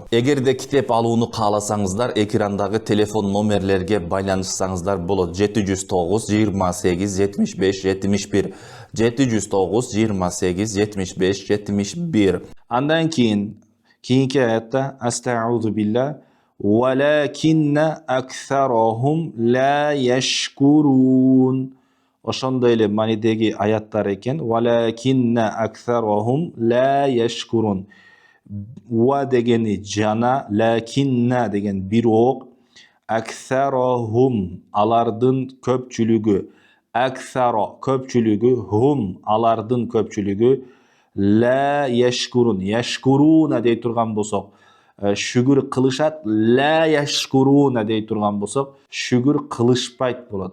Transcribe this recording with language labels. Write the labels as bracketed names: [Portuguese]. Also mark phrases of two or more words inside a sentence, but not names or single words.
[Kyrgyz] Эгерде китеп алууну кааласаңыздар, экрандагы телефон номерлерге байланышсаңыздар болот. 709 28 75 71 709 28 75 71. Андан кийинки аятта [Arabic] أستعيذ بالله ولكن أكثرهم لا يشكرون. [Kyrgyz] Ошондой эле манидеги аяттар экен. [Arabic] ولكن أكثرهم لا يشكرون. [Kyrgyz] Ва дегени жана, лакинна деген бирок, аксарахум алардын көпчүлүгү, аксаро көпчүлүгү, хум алардын көпчүлүгү, [Arabic] لا يشكرون يشكرون [Kyrgyz] дей турган болсок, шүгүр кылышат, [Arabic] لا يشكرون [Kyrgyz] дей турган болсок, шүгүр кылышпайт болот.